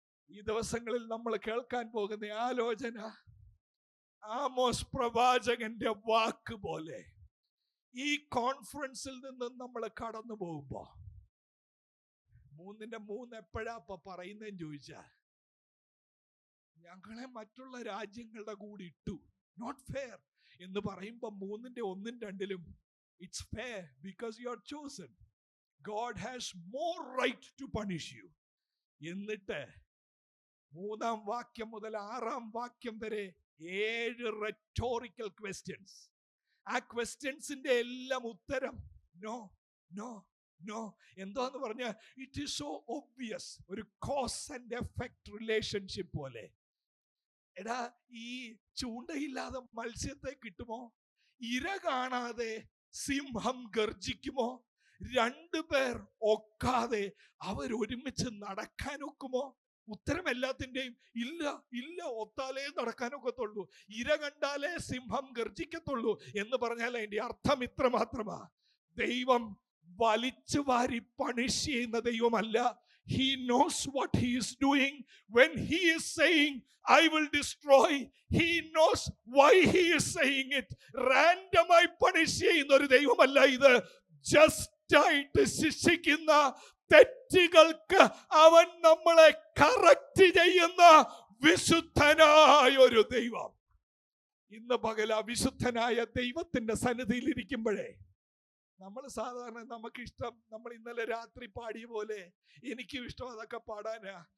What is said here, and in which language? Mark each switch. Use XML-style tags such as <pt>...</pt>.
<ml>ഈ ദിവസങ്ങളിൽ നമ്മൾ കേൾക്കാൻ പോകുന്ന ആലോചന ആമോസ് പ്രവാചകന്റെ വാക്ക് പോലെ ഈ കോൺഫറൻസിൽ നിന്ന് നമ്മൾ കടന്നു പോകുമ്പോ 3:3 എപ്പോഴാ പറയുന്നതെന്ന് ചോദിച്ചാ, ഞങ്ങളെ മറ്റുള്ള രാജ്യങ്ങളുടെ കൂടി ഇട്ടു,</ml> <en>not fair</en> <ml>എന്ന് പറയുമ്പോ 3:1-2</ml> <en>It's fair because you are chosen. God has more right to punish you.</en> <ml>എന്നിട്ട് 3-ാം വാക്യം മുതൽ 6-ാം വാക്യം വരെ 7 റെറ്റോറിക്കൽ ക്വസ്റ്റ്യൻസ്. ആ ക്വസ്റ്റ്യൻസിന്റെ എല്ലാം ഉത്തരം നോ നോ നോ. എന്താന്ന് പറഞ്ഞാൽ</ml> <en>It is so obvious.</en> <ml>ഒരു കോസ് ആൻഡ് എഫക്ട് റിലേഷൻഷിപ്പ് പോലെ. എടാ, ഈ ചൂണ്ടയില്ലാതെ മത്സ്യത്തെ കിട്ടുമോ? ഇര കാണാതെ സിംഹം ഗർജിക്കുമോ? 2 പേർ ഒക്കാതെ അവരൊരുമിച്ച് നടക്കാനൊക്കുമോ? ഉത്തരം എല്ലാത്തിൻ്റെയും ഇല്ല ഇല്ല. ഒത്താലേ നടക്കാനൊക്കത്തുള്ളൂ, ഇര കണ്ടാലേ സിംഹം ഗർജിക്കത്തുള്ളൂ എന്ന് പറഞ്ഞാൽ അതിന്റെ അർത്ഥം ഇത്ര മാത്രമാ. ദൈവം വലിച്ചു വാരി പണിഷ് ചെയ്യുന്ന ദൈവമല്ല.</ml> <en>He knows what he is doing. When he is saying I will destroy, he knows why he is saying it.</en> <ml>റാൻഡമായി punish ചെയ്യുന്ന ഒരു ദൈവമല്ല ഇത്. ജസ്റ്റ് ആയിട്ട് ശിക്ഷിക്കുന്ന, തെറ്റുകൾക്ക് അവൻ നമ്മളെ കറക്റ്റ് ചെയ്യുന്ന വിശുദ്ധനായ ഒരു ദൈവം. ഇന്ന് പകൽ ആ വിശുദ്ധനായ ദൈവത്തിന്റെ സന്നിധിയിൽ ഇരിക്കുമ്പോഴേ നമ്മൾ സാധാരണ നമുക്കിഷ്ടം, നമ്മൾ ഇന്നലെ രാത്രി പാടിയ പോലെ എനിക്കും ഇഷ്ടം അതൊക്കെ പാടാനാ.</ml>